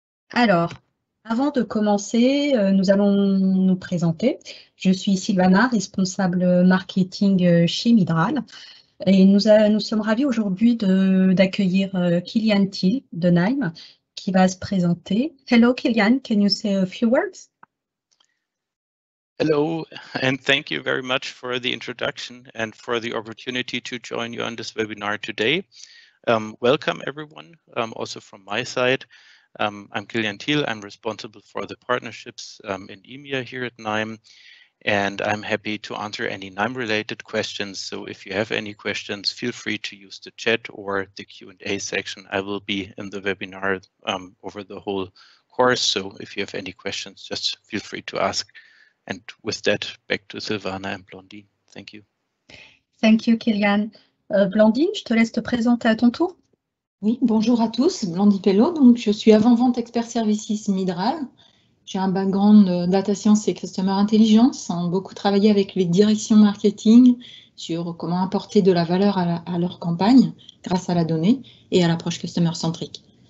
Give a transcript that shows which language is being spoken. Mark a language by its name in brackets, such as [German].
[French] Alors, avant de commencer, nous allons nous présenter. Je suis Sylvana, responsable marketing chez Midral. Et nous sommes ravis aujourd'hui d'accueillir Kylian Thiel de Nime qui va se présenter. [English] Hello Kylian, can you say a few words? Hello, and thank you very much for the introduction and for the opportunity to join you on this webinar today. Welcome everyone, also from my side. I'm Kylian Thiel, I'm responsible for the partnerships in EMEA here at Nime. And I'm happy to answer any Nime-related questions. So if you have any questions, feel free to use the chat or the Q&A section. I will be in the webinar over the whole course. So if you have any questions, just feel free to ask. And with that, back to Sylvana and Blondine. Thank you. Thank you, Kylian. [French] Blondine, je te laisse te présenter à ton tour. Oui, bonjour à tous, Blondine Pello. Donc, je suis avant-vente expert services Midral. J'ai un background data science et customer intelligence, beaucoup travaillé avec les directions marketing sur comment apporter de la valeur à leur campagne grâce à la donnée et à l'approche customer centrique.